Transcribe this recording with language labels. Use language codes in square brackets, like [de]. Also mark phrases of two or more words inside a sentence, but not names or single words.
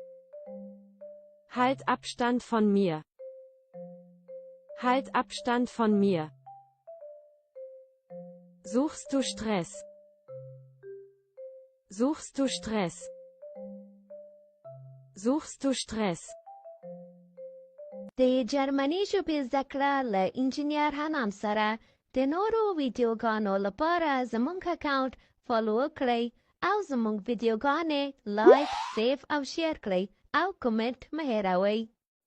[de] Halt Abstand von mir. Halt Abstand von mir. Suchst du Stress? Suchst du Stress? Suchst du Stress? [ps] د جرمني ژبې زده کړه له انجینیر حنان سره د نورو ویډیوګانو لپاره زموږ [en] account follow [ps] کړئ او زموږ ویډیوګانې [en] like, save [ps] او شیر کړئ او کومنټ مه هېروئ.